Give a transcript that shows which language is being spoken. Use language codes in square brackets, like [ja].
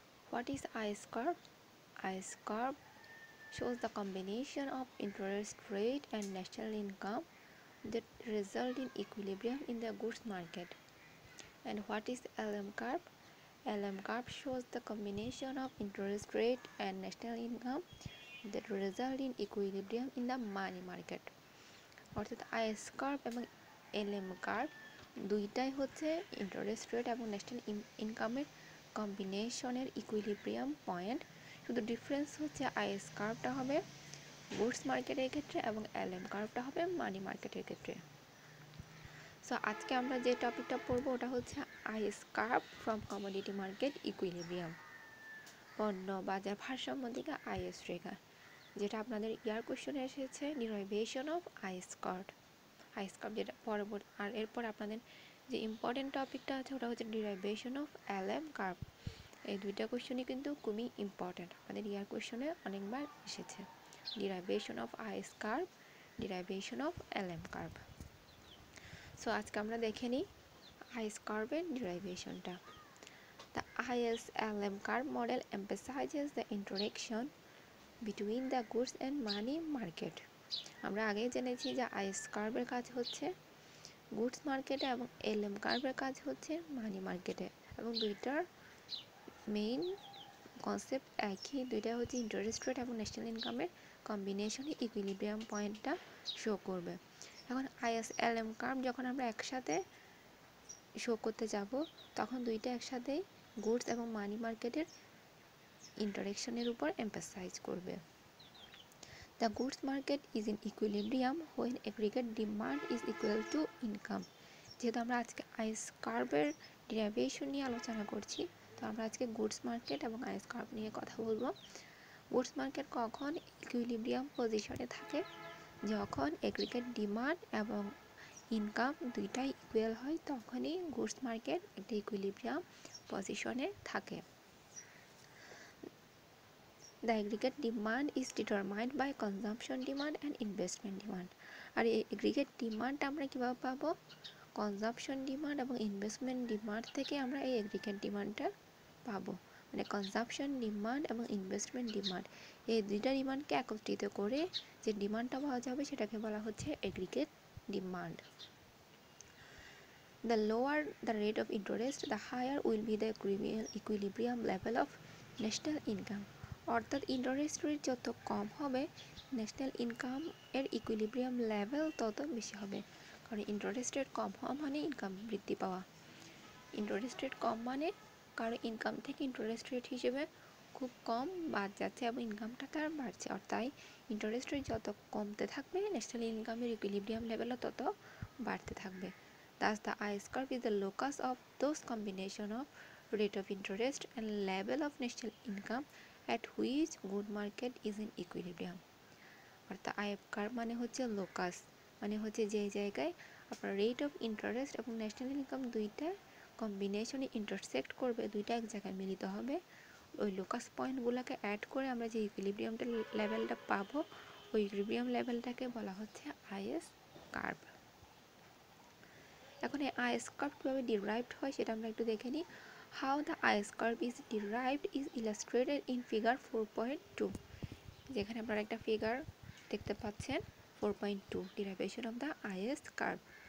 [en] What is IS curve? IS curve shows the combination of interest rate and national income that result in equilibrium in the goods market. And what is LM curve? LM curve shows the combination of interest rate and national income that result in equilibrium in the money market. [bn] অর্থাৎ is curve এবং এলএম curve দুইটাই হচ্ছে interest rate এবং national ইনকামের কম্বিনেশনের equilibrium point. শুধু difference হচ্ছে is কার্ভটা হবে গুডস মার্কেটের ক্ষেত্রে এবং এলএম কার্ভটা হবে মানি মার্কেটের ক্ষেত্রে। সো আজকে আমরা যে টপিকটা পড়বো ওটা হচ্ছে is curve from commodity market equilibrium, পণ্য বাজার ভারসাম্য দিকে আইএস রেখা, যেটা আপনাদের ইয়ার কোশ্চেনে এসেছে ডিরাইভেশন অফ আইএস কার্ভ। যেটা পরবর্তী আর এরপর আপনাদের যে ইম্পর্টেন্ট টপিকটা আছে ওটা হচ্ছে ডিরাইভেশন অফ এলএম কার্ভ। এই দুইটা কোশ্চেনই কিন্তু খুবই ইম্পর্টেন্ট, আমাদের ইয়ার কোশ্চেনে অনেকবার এসেছে। Derivation of is curve, derivation of LM curve. So আজকে আমরা দেখে নিই আইএস কার্ভের ডিরাইভেশনটা। [en] The IS-LM curve model emphasizes the interaction between the goods and money market. [bn] আমরা আগেই জেনেছি যে আইএস কার্ভের কাজ হচ্ছে গুডস মার্কেটে এবং এলএম কার্ভের কাজ হচ্ছে মানি মার্কেটে, এবং দুইটার মেইন কনসেপ্ট একই, দুইটা হচ্ছে ইন্টারেস্ট রেট এবং ন্যাশনাল ইনকামের কম্বিনেশনে ইকুইলিব্রিয়াম পয়েন্টটা শো করবে। এখন IS-LM কার্ভ যখন আমরা একসাথে শো করতে যাব তখন দুইটা একসাথে গুডস এবং মানি মার্কেটের ইন্টারেকশনের উপর এমফাসাইজ করবে। [en] The goods market is in equilibrium when aggregate demand is equal to income. [bn] যেহেতু আমরা আজকে আইএস কার্ভের ডেরিভেশন নিয়ে আলোচনা করছি, তো আমরা আজকে গুডস মার্কেট এবং আইএস কার্ভ নিয়ে কথা বলবো। গুডস মার্কেট কখন ইকুইলিব্রিয়াম পজিশনে থাকে? যখন এগ্রিগেট ডিমান্ড এবং ইনকাম দুইটাই ইকুয়াল হয় তখনই গুডস মার্কেট একটা ইকুইলিব্রিয়াম পজিশনে থাকে। [en] The aggregate demand is determined by consumption demand and investment demand. [bn] আর এই aggregate demand আমরা কিভাবে পাবো? কনজাম্পশন ডিমান্ড এবং ইনভেস্টমেন্ট ডিমান্ড থেকে আমরা এই aggregate ডিমান্ডটা পাবো। মানে কনজাম্পশন ডিমান্ড এবং ইনভেস্টমেন্ট ডিমান্ড, এই দুইটা ডিমান্ডকে একত্রিত করে যে ডিমান্ডটা পাওয়া যাবে সেটাকে বলা হচ্ছে aggregate demand. [en] The lower the rate of interest, the higher will be the equilibrium level of national income. [bn] অর্থাৎ ইন্টারেস্ট রেট যত কম হবে ন্যাশনাল ইনকাম এর ইকুইলিব্রিয়াম লেভেল তত বেশি হবে, কারণ ইন্টারেস্ট রেট কম হওয়া মানে ইনকাম বৃদ্ধি পাওয়া। ইন্টারেস্ট রেট কম মানে কারণ ইনকাম থেকে ইন্টারেস্ট রেট হিসেবে খুব কম বাদ যাচ্ছে এবং ইনকামটা তার বাড়ছে, অর্থাৎ ইন্টারেস্ট রেট যত কমতে থাকবে ন্যাশনাল ইনকামের ইকুইলিব্রিয়াম লেভেলও তত বাড়তে থাকবে। [en] Thus, the IS curve is the locus of those combination of rate of interest and level of national income at which good market is in equilibrium. [bn] অর্থাৎ আইএফ কার্ভ মানে হচ্ছে লোকাস, মানে হচ্ছে যে জায়গায় আপনার রেট অফ ইন্টারেস্ট এবং national income দুইটা কম্বিনেশনে ইন্টারসেক্ট করবে, দুইটা এক জায়গায় মিলিত হবে, ওই লোকাস পয়েন্টগুলোকে অ্যাড করে আমরা যে ইকুইলিব্রিয়ামটা লেভেলটা পাবো ওই ইকুইলিব্রিয়াম লেভেলটাকে বলা হচ্ছে আইএস কার্ভ। এখন এই আইএস কার্ভ কীভাবে ডিরাইভড হয় সেটা আমরা একটু দেখে নিই। [en] How the IS curve is derived is illustrated in figure 4.2. [bn] যেখানে আপনারা একটা ফিগার দেখতে পাচ্ছেন 4.2 [en] derivation of the IS curve।